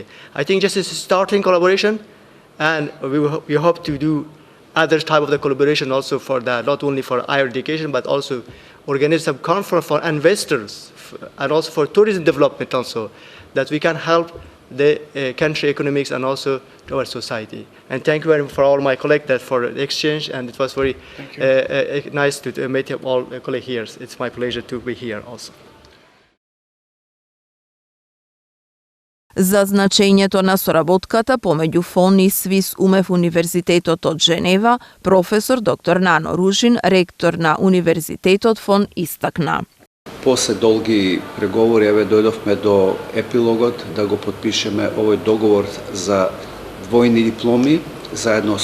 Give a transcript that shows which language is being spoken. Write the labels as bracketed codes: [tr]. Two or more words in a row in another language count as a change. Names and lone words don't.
[en] I think just as a starting collaboration, and we hope to do other type of the collaboration also for that, not only for higher education, but also organize some conference for investors and also for tourism development also, that we can help the country economics and also to our society. And thank you very much for all my colleagues for the exchange, and it was very nice to meet all colleagues here. It's my pleasure to be here also. [mk] За значењето на соработката помеѓу ФОН и Свис УМаФ Универзитетот од Женева, професор доктор Нано Ружин, ректор на Универзитетот ФОН, истакна. После долги преговори, еве дојдовме до епилогот да го подпишеме овој договор за двојни дипломи заедно